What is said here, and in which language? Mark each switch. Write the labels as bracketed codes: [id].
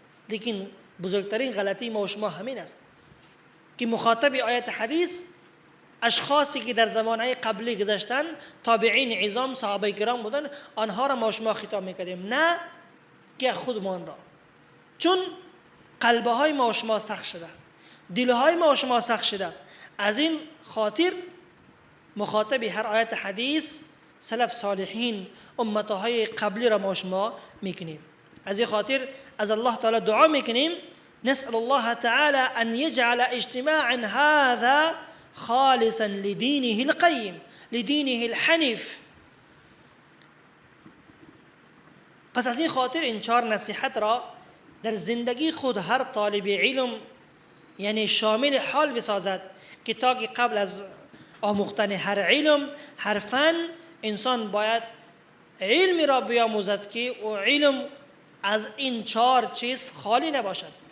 [fa] لیکن بزرگترین غلطی ما و شما همین است که مخاطب آیت حدیث اشخاصی که در زمانه قبلی گذشتن، تابعین عظام صحابه کرام بودن، آنها را ما و شما خطاب میکردیم، نه که خودمان را. چون قلبهای ما و شما سخت شده، دلهای ما و شما سخت شده. از این خاطر مخاطب هر آیت حدیث سلف صالحین امتهای قبلی را ما و شما میکنیم. از این خاطر از الله تعالی دعا میکنیم [ar] نسأل الله تعالى أن يجعل اجتماع هذا خالصا لدينه القيم لدينه الحنيف. [fa] پس از این خاطر این چهار نصیحت را در زندگی خود هر طالب علم یعنی شامل حال بسازد که تا که قبل از آموختن هر علم هر فن انسان باید علمی را بیاموزد که او علم از این چهار چیز خالی نباشد.